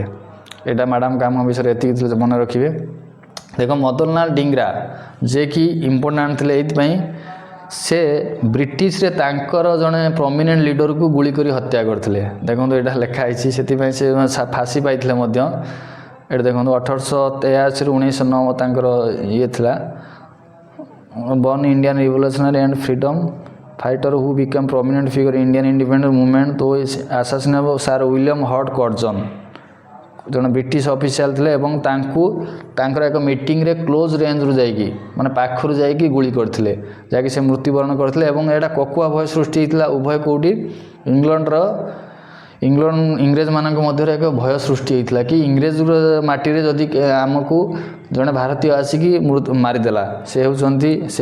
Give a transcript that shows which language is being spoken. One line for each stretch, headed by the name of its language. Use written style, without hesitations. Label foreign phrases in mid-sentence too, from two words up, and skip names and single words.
Odia: ଏଇଟା ମ୍ୟାଡ଼ାମ୍ କାମା ବିଷୟରେ ଏତିକି ଥିଲେ ମନେ ରଖିବେ ଦେଖ ମଦନଲାଲ ଡିଙ୍ଗରା ଯିଏକି ଇମ୍ପୋର୍ଟାଣ୍ଟ ଥିଲେ ଏଇଥିପାଇଁ ସେ ବ୍ରିଟିଶରେ ତାଙ୍କର ଜଣେ
English: prominent leaderକୁ
Odia: ଗୁଳି କରି ହତ୍ୟା କରିଥିଲେ ଦେଖନ୍ତୁ ଏଇଟା ଲେଖା ହେଇଛି ସେଥିପାଇଁ ସେ ଫାଶୀ ପାଇଥିଲେ ମଧ୍ୟ ଏଇଟା ଦେଖନ୍ତୁ 1883ରୁ 1909 ତାଙ୍କର ଇଏ ଥିଲା
English: born Indian revolutionary and freedom fighter who became prominent figure in Indian independence movement though assassination of Sir William Howard Curzon
Odia: ଜଣେ
English: British official
Odia: ଥିଲେ ଏବଂ ତାଙ୍କର ଏକ ମିଟିଂରେ
English: close rangeରୁ
Odia: ଯାଇକି ମାନେ ପାଖରୁ ଯାଇକି ଗୁଳି କରିଥିଲେ ଯାହାକି ସେ ମୃତ୍ୟୁବରଣ କରିଥିଲେ ଏବଂ ଏଇଟା କୋକୁଆ ଭୟ ସୃଷ୍ଟି ହେଇଥିଲା ଉଭୟ କେଉଁଠି ଇଂରେଜମାନଙ୍କ ମଧ୍ୟରେ ଏକ ଭୟ ସୃଷ୍ଟି ହେଇଥିଲା କି ଇଂରେଜର ମାଟିରେ ଯଦି ଆମକୁ ଜଣେ ଭାରତୀୟ ଆସିକି ମାରିଦେଲା ସେ ହେଉଛନ୍ତି ସେ